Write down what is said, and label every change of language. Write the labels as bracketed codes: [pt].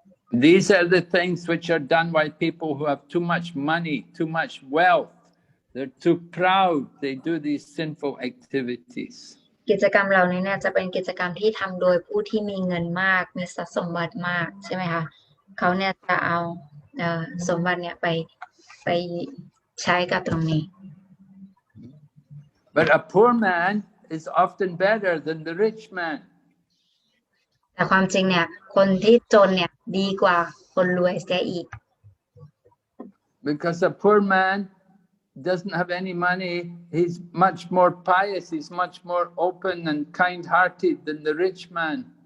[en] These are the things which are done by people who have too much money, too much wealth. They're too proud. They do these sinful activities. [th] กิจกรรมเหล่านี้เนี่ยจะเป็นกิจกรรมที่ทำโดยผู้ที่มีเงินมากมีทรัพย์สมบัติมากใช่ไหมคะเขาเนี่ยจะเอาสมบัติเนี่ยไปใช้กับตรงนี้ [en] But a poor man is often better than the rich man. [th] แต่ความจริงเนี่ยคนที่จนเนี่ยดีกว่าคนรวยเสียอีก [en] Because a poor man doesn't have any money, he's much more pious, he's much more open and kind-hearted than the rich man.